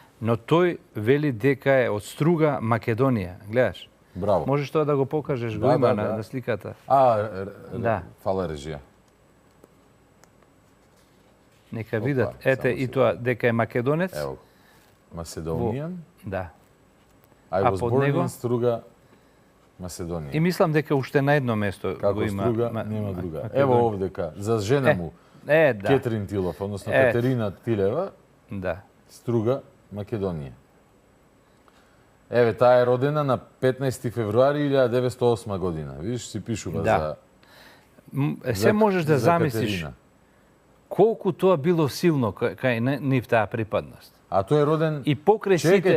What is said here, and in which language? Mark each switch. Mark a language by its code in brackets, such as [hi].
[mk] Но тој вели дека е од Струга, Македонија. Гледаш? Браво. Можеш тоа да го покажеш, го има на сликата. Да. Фала режија. Нека видат. Ете и тоа дека е македонец. Ево. Macedonian. Да. [en] I was born in Струга, Macedonија. [mk] И мислам дека уште на едно место го има. Како Струга, нема друга. Ево овдека, за жена му, да. Кетрин Тилов, односно Катерина Тилева, да. Струга, Македонија. Еве, таа е родена на 15 февруари 1908 година. Видиш, си пишува за се можеш да замислиш колку тоа било силно кај нив таа припадност. А тој е роден... И покрај сите...